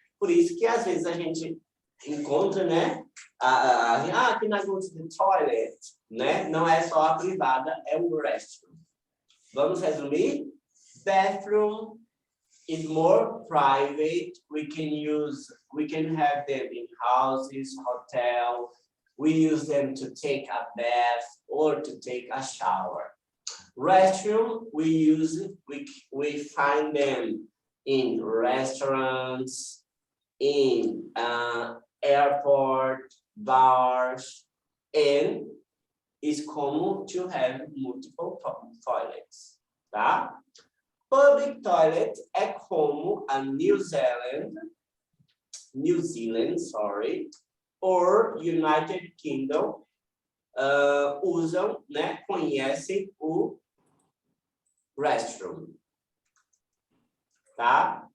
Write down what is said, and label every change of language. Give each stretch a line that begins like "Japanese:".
Portuguese: Por isso que às vezes a gente encontra, né?
English: Can I go to the toilet?
Portuguese: Né? Não é só a privada, é o restroom. Vamos resumir?
English: Bathroom is more private. We can have them in houses, hotel. We use them to take a bath or to take a shower. Restroom, we find them in restaurants, in airport, bars, and it's common to have multiple toilets, tá?
Portuguese: Public toilet é como a New Zealand,
English: sorry, or
Portuguese: United Kingdom usam, né, conhecem o restroom, tá?